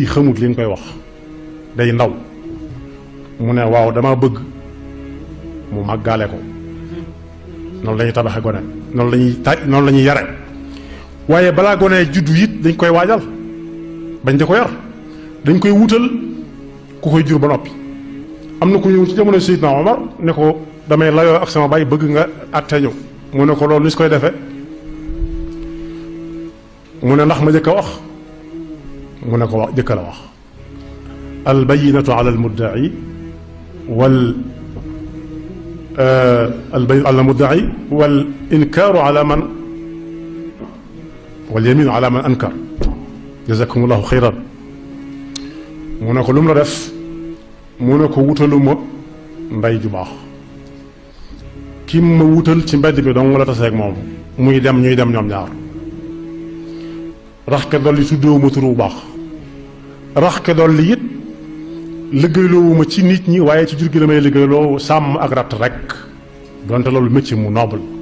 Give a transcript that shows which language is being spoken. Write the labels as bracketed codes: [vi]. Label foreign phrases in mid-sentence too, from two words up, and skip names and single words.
[wo] xamut li nga koy wax day ndaw mu ne waaw dama bëgg mu màggaale ko noonu la ñuy tabaxe gone noonu la ñuy noonu la ñuy yare waaye balaa gone juddu it dañ koy waajal bañ di ko yar dañ koy wutal ku koy jur ba noppi am na ku ñëw ci jamono Seydina Omar ne ko damay layoo ak sama baay bëgg nga àtteñu mu ne ko loolu ni su koy defee mu ne ndax ma jëkk a wax mu ne ko wax jëkk la wax [ar] البينة على المدعي و البينة على المدعي والإنكار على من واليمين على من أنكر جزاكم الله خيرا [wo] mu ne ko lu mu la def mu ne ko wutaluma mbay ju baax ki ma wutal ci mbedd bi dong la taseeg moom muy dem ñuy dem ñoom ñaar rax ke dolli tuddoo ma tur bu baax rax ke dolli it liggéeyloowuma ci nit ñi waaye ci jur gi la may liggéeyloo sàmm ak ratt rek donte loolu métier mu noble